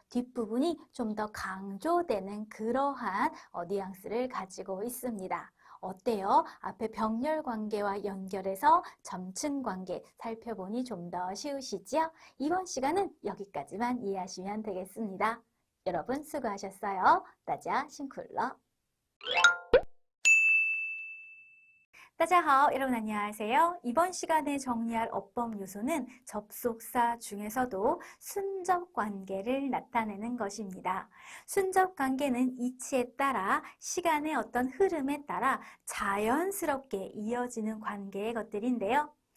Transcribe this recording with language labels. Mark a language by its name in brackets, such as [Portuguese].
[Korean] 뒷부분이 좀 더 강조되는 그러한 뉘앙스를 가지고 있습니다. 어때요? 앞에 병렬 관계와 연결해서 점층 관계 살펴보니 좀 더 쉬우시죠? 이번 시간은 여기까지만 이해하시면 되겠습니다. 여러분 수고하셨어요. [Chinese] 大家辛苦了。大家好, [Korean] 여러분 안녕하세요. 이번 시간에 정리할 어법 요소는 접속사 중에서도 순접 관계를 나타내는 것입니다. 순접 관계는 이치에 따라 시간의 어떤 흐름에 따라 자연스럽게 이어지는 관계의 것들인데요.